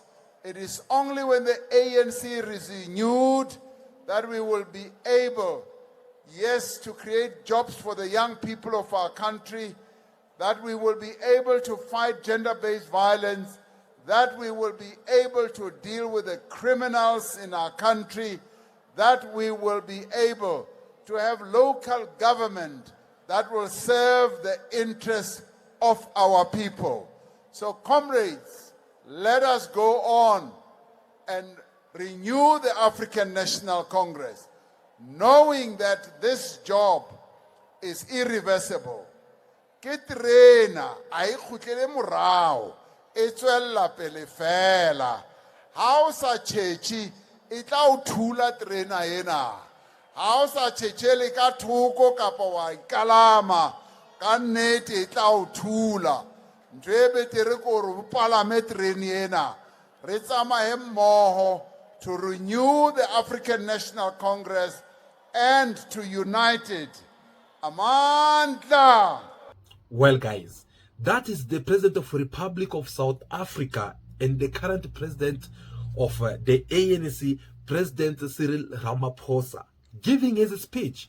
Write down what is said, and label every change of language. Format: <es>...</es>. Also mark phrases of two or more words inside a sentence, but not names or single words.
<en>It is only when the ANC is renewed that we will be able, yes, to create jobs for the young people of our country, that we will be able to fight gender-based violence, that we will be able to deal with the criminals in our country, that we will be able to have local government that will serve the interests of our people. So, comrades, let us go on and renew the African National Congress, knowing that this job is irreversible.</en> <st>Ke terena a e khutlele morao e tswella pele fela ha o sa tšhetše e tla o thula terena ena ha o sa tšhetšele ka thoko kapa wa ikalama ka nnete e tla o thula ntho e betere ke gore o palame terene ena re tsamaye mmogo</st> <en>to renew the African National Congress and to unite it.</en> <st>Amandla.</st> <en>Well, guys, that is the President of the Republic of South Africa and the current President of the ANC, President Cyril Ramaphosa, giving his speech.</en>